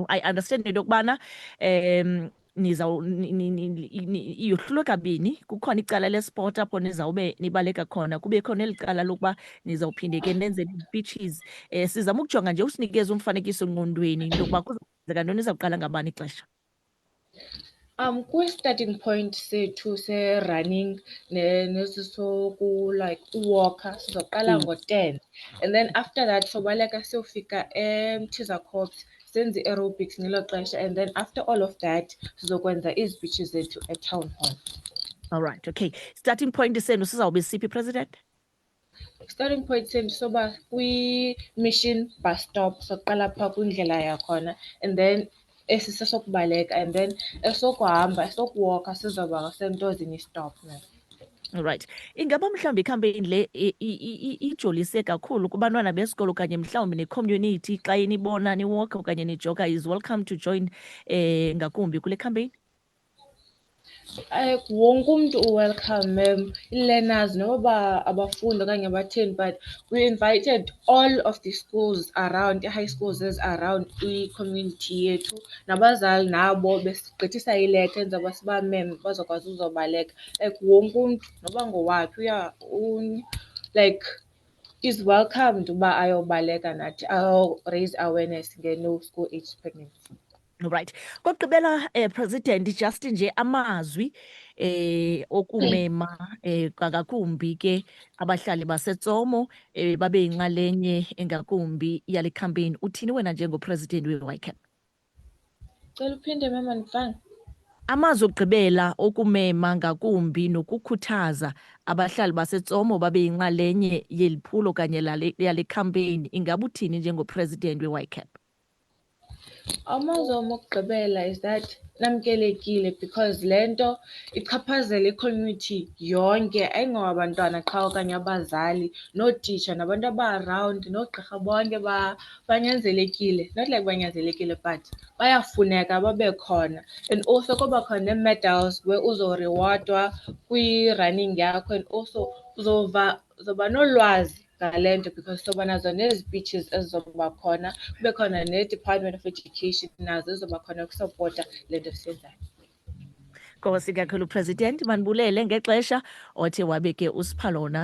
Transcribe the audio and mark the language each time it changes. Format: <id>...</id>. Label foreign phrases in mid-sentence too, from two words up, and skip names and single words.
<en>I understand</en> <xh>into yokubana iyohlulwe kabini, kukhona icala lesport apho nizawube nibaleka khona, kube khona eli cala lokuba nizawuphinde ke nenze ii-speeches. Sizama ukujonga nje usinikeze umfanekiso ngqondweni into yokuba kuzawukwenzeka ntoni, izawuqala ngabani ixesha? Kwi-starting point sethu se-running like uwalker sizoqala ngo-10</xh> <en>and then after that</en> <xh>sobaleka siyofika eMtiza Corps senze i-aerobics ngelo xesha</xh> <en>and then after all of that</en> <xh>sizokwenza ii-speeches zethu e-town hall.</xh> <en>All right, okay. Starting point</en> <xh>senu sizawube siphi</xh> <en>president? Starting point</en> <xh>senu soba kwi-Mission bus stop soqala phaa kwindlela yakhona</xh> <en>and then</en> <xh>esisesokubaleka</xh> <en>and then</en> <xh>esokuhamba esokuwalka sizoba sentozini stop.</xh> <en>All right.</en> <xh>Ingaba mhlawumbi icampaign le ijolise kakhulu kubantwana besikolo okanye mhlawumbi ne-community xa nibona niwalka okanye nijoga</xh> <en>is welcome to join</en> <xh>ngakumbi kule campaign? Wonke umntu u-welcome i-learners noba abafundi okanye abatheni,</xh> <en>but we invited all of the schools around, i-high schools around</en> <xh>i-community yethu nabazali nabo besigqithisa ileta enzoba sibameme bazokwazi uzobaleka. Wonke umntu noba ngowaphi</xh> <en>like is welcomed</en> <xh>uba ayobaleka nathi,</xh> <en>raise awareness nge-no school age pregnancy. Right.</en> <xh>Kokugqibela President Justin nje amazwi okumema ngakumbi ke abahlali baseTsomo babe inxalenye engakumbi yale campaign. Uthini wena njengopresident weYCAP? Cela uphinde mama ndifanga. Amazwi okugqibela okumema ngakumbi nokukhuthaza abahlali baseTsomo babe inxalenye yeliphulo kanye yale campaign. Ingabe uthini njengopresident weYCAP? Amazwi wami okugqibela</xh> <en>is that</en> <xh>namkelekile because lento ichaphazela i-community yonke, ayingowabantwana qha okanye abazali, nootitsha nabantu aba-around, noogqirha bonke banyanzelekile.</xh> <en>Not like</en> <xh>banyanzelekile but bayafuneka babe khona.</xh> <en>And also</en> <xh>kuba khona nee-medals where uzorewardwa kwi-running yakho</xh> <en>and also</en> <xh>uzoba nolwazi ngale nto because soba nazo nezi-speeches ezizoba khona, kube khona ne-Department of Education nazo ezoba khona ukusapota le nto siyenzayo. Nkosi kakhulu President, manibulele ngexesha othe wabe ke usipha lona.</xh>